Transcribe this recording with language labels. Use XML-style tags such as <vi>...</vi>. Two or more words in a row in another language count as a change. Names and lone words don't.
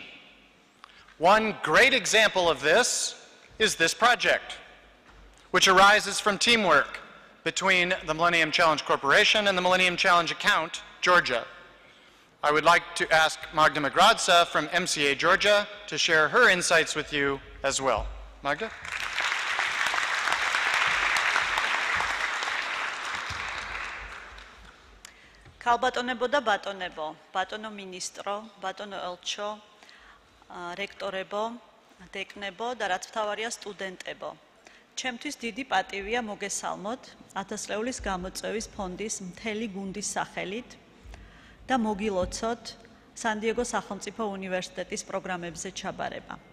<en>One great example of this is this project, which arises from teamwork between the Millennium Challenge Corporation and the Millennium Challenge Account, Georgia. I would like to ask Magda Magradza from MCA Georgia to share her insights with you as well. Magda?</en> <ka>Kalbatonebo და ბატონებო, ბატონო მინისტრო, ბატონო ელჩო, რექტორებო, დეკნებო და რაც მთავარია სტუდენტებო. ჩემთვის დიდი პატივია მოგესალმოთ 1000 ლეულის გამოწვევის ფონდის მთელი გუნდის სახელით და მოგილოცოთ სან-დიეგო სახელმწიფო უნივერსიტეტის პროგრამებზე ჩაბარება.</ka>